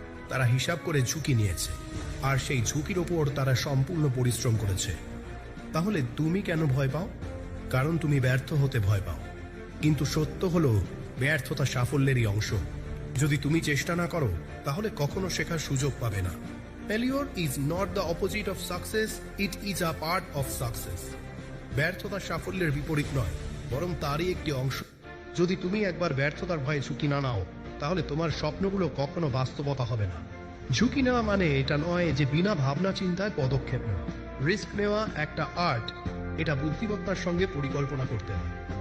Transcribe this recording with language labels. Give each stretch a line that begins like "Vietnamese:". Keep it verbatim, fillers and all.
Bangla: তারা হিসাব করে ঝুঁকি নিয়েছে, আর সেই ঝুঁকির ওপর তারা সম্পূর্ণ পরিশ্রম করেছে। তাহলে তুমি কেন ভয় পাও? কারণ তুমি ব্যর্থ হতে ভয় পাও। কিন্তু সত্য হলো ব্যর্থতা সাফল্যেরই অংশ। যদি তুমি চেষ্টা না করো তাহলে কখনো শেখার সুযোগ পাবে না।
English: Failure is not the opposite of success, it is a part of success.
Bangla: ব্যর্থতা সাফল্যের বিপরীত নয়, বরং তারই একটি অংশ। যদি তুমি একবার ব্যর্থতার ভয়ে ঝুঁকি না নাও তাহলে তোমার স্বপ্নগুলো কখনো বাস্তবতা হবে না। ঝুঁকি নেওয়া মানে এটা নয় যে বিনা ভাবনা চিন্তায় পদক্ষেপ নেওয়া। রিস্ক নেওয়া একটা আর্ট। এটা বুদ্ধিমত্তার সঙ্গে পরিকল্পনা করতে হয়।